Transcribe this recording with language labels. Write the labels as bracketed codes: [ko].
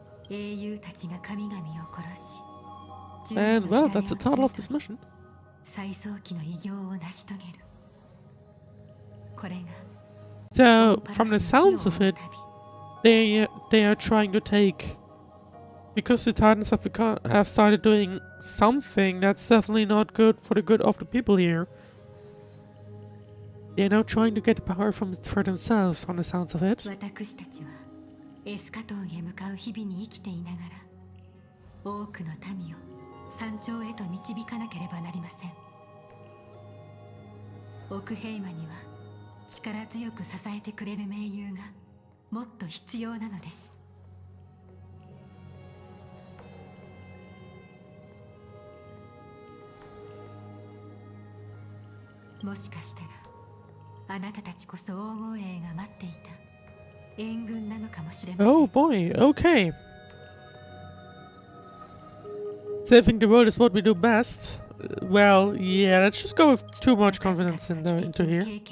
[ja] 英雄たちが神々を殺し、 [en] And well, that's the title of this mission. [ja] 最早期の偉業を成し遂げる。これが [en] So, from the sounds of it, they are trying to take, because the Titans have started doing something that's definitely not good for the good of the people here. They're now trying to get power for themselves, on the sounds of it. [ja] 私たちはエスカトンへ向かう日々に生きていながら、多くの民を山頂へと導かなければなりません。オクヘイマには力強く支えてくれる盟友がもっと必要なのです。もしかしたらあなたたちこそ黄金衛が待っていた援軍なのかもしれません。 [en] Oh boy, okay. Saving the world is what we do best. Well, yeah, let's just go with too much confidence into here.